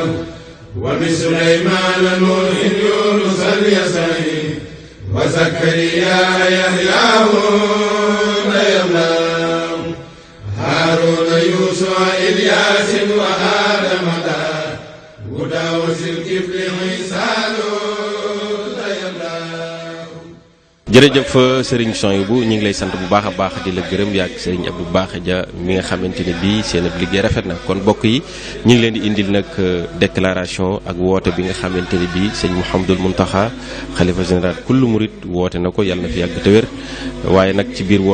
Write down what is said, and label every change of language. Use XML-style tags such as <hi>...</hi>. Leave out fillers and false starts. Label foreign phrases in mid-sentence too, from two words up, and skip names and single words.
<ar>وبسليمان نوح يونس اليسعي وزكريا يحيى يا الله هارون يوسف إلياس وآدم وداوود الكفل عيسى</ar> <wo>jërëjëf Serigne Souhaïbou ñu ngi lay sant bu baax a baax di la gërëm yaak Serigne Abdou Baaxe Dia mi nga xamante ne bii seen ab liggéey rafet na kon mbokk yi ñu ngi leen di indil nag déclaration ak woote bi nga xamante ne bii sëñ Mouhamadoul Mountakha xalifa général</wo> <ar>كل مريد</ar> <wo>woote na ko yàlla na fi yàgg te wér waaye nag ci biir</wo>